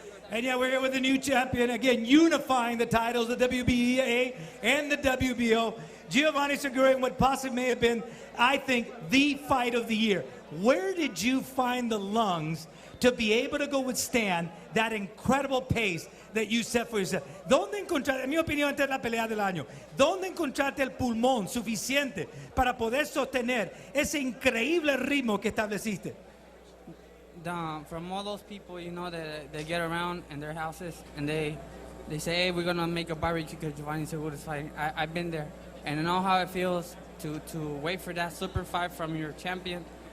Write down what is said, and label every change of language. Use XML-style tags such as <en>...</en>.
<en>And yeah, we're here with the new champion, again, unifying the titles, the WBA and the WBO. Giovani Segura in what possibly may have been, I think, the fight of the year. Where did you find the lungs to be able to go withstand that incredible pace that you set for yourself?</en> <es>¿Dónde encontraste, en mi opinión, esta es la pelea del año, dónde encontraste el pulmón suficiente para poder sostener ese increíble ritmo que estableciste?</es> <en>From all those people, you know, that they get around in their houses and they say, hey, we're going to make a barbecue because Giovani Segura's fighting. I've been there, and I know how it feels to wait for that super fight from your champion.</en>